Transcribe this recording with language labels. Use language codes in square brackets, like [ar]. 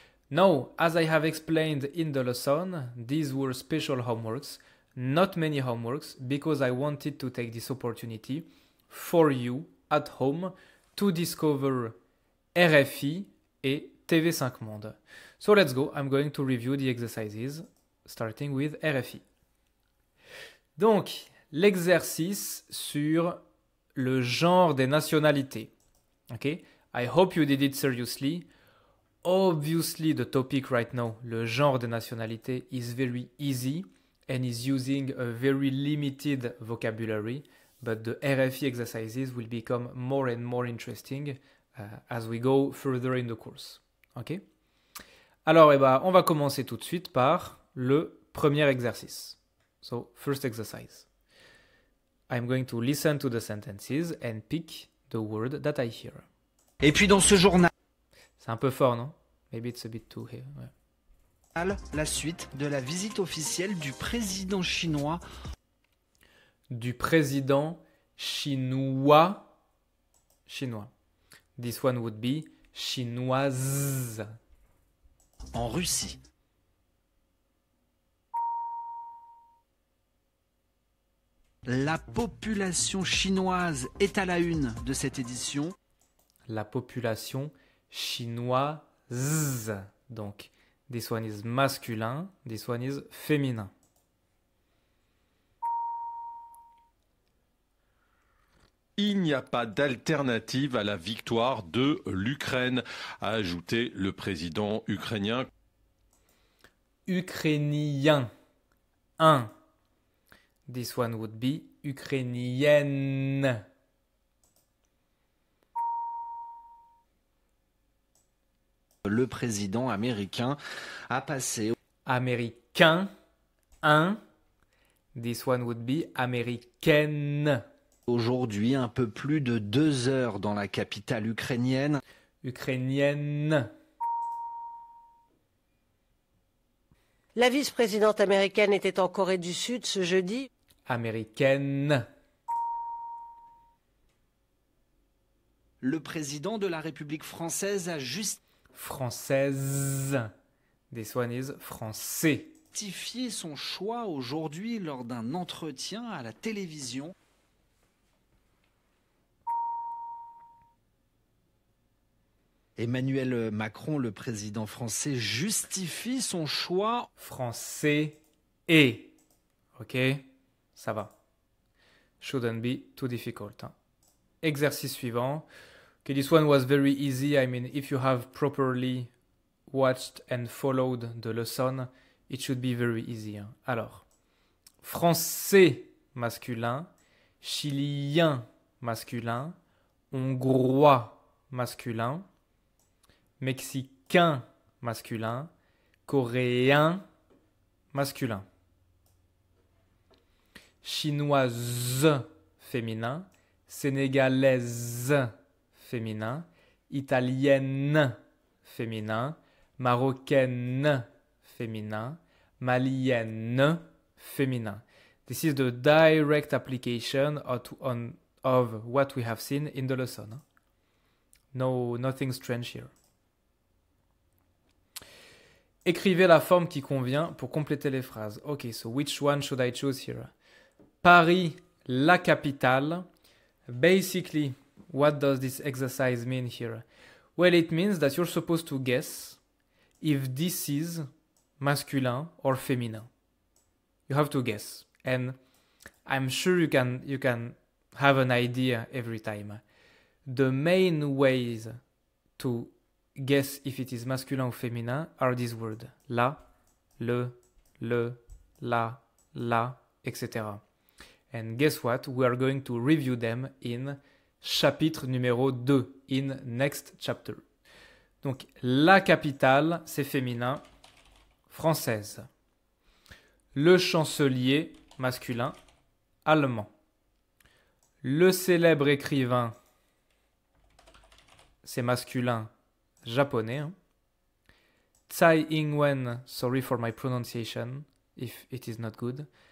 [en] Now, as I have explained in the lesson, these were special homeworks, not many homeworks, because I wanted to take this opportunity for you at home to discover RFI et TV5 Monde. So let's go. I'm going to review the exercises, starting with RFI. [fr] Donc, l'exercice sur le genre des nationalités. [en] Okay? I hope you did it seriously. Obviously, the topic right now, [fr] le genre des nationalités, [en] is very easy and is using a very limited vocabulary, but the RFI exercises will become more and more interesting as we go further in the course. Okay? [fr] Alors, on va commencer tout de suite par le premier exercice. [en] So, first exercise. I'm going to listen to the sentences and pick the word that I hear. [fr] Et puis dans ce journal, c'est un peu fort, non? [en] Maybe it's a bit too here. [fr] Ouais. la suite de la visite officielle du président chinois. Du président chinois. [en] This one would be chinoise. [fr] En Russie. La population chinoise est à la une de cette édition. La population chinoise. Donc, [en] this one is masculin, this one is féminin. [fr] Il n'y a pas d'alternative à la victoire de l'Ukraine, a ajouté le président ukrainien. Ukrainien. 1. [en] This one would be ukrainienne. [fr] Le président américain a passé. [en] Américain. 1. This one would be américaine. [fr] Aujourd'hui, un peu plus de 2 heures dans la capitale ukrainienne. Ukrainienne. La vice-présidente américaine était en Corée du Sud ce jeudi. Américaine. Le président de la République française a [en] Française. This one is français. [fr] justifié son choix aujourd'hui lors d'un entretien à la télévision. Emmanuel Macron, le président français, justifie son choix. Français et. Ok, ça va. [en] Shouldn't be too difficult. [fr] Hein. Exercice suivant. [en] Okay, this one was very easy. I mean, if you have properly watched and followed the lesson, it should be very easy. [fr] Hein. Alors, français masculin, chilien masculin, hongrois masculin, mexicain masculin, coréen masculin, chinoise féminin, sénégalaise féminin, italienne féminin, marocaine féminin, malienne féminin. [en] This is the direct application of what we have seen in the lesson. No, nothing strange here. [fr] Écrivez la forme qui convient pour compléter les phrases. [en] Okay, so which one should I choose here? [fr] Paris, la capitale. [en] Basically, what does this exercise mean here? Well, it means that you're supposed to guess if this is masculin or féminin. You have to guess. And I'm sure you can have an idea every time. The main ways to guess if it is masculin or féminin are these words. [fr] La, le, la, [en] etc. And guess what? We are going to review them in [fr] chapitre numéro 2, [en] in next chapter. [fr] Donc, la capitale, c'est féminin, française. Le chancelier, masculin, allemand. Le célèbre écrivain, c'est masculin, japonais. Hein. [en] Tsai Ing-wen, sorry for my pronunciation, if it is not good.